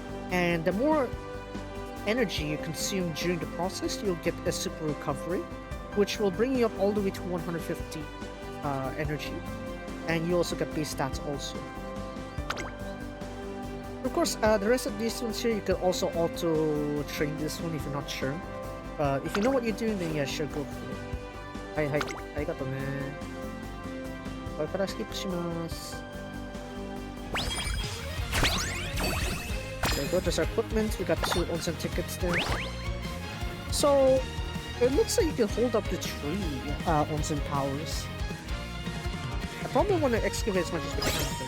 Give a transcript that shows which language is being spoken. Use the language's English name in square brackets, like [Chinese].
[English] And the more energy you consume during the process, you'll get a super recovery, which will bring you up all the way to 150 energy. And you also get base stats also. Of course, the rest of these ones here, you can also auto-train this one if you're not sure. But if you know what you're doing, then yeah, sure, go for it. [Japanese] はいはい、ありがとうね。これからスキップします。 [English] Okay, go to our equipment. We got 2 onsen tickets there. So it looks like you can hold up to 3 onsen powers. I probably want to excavate as much as we can.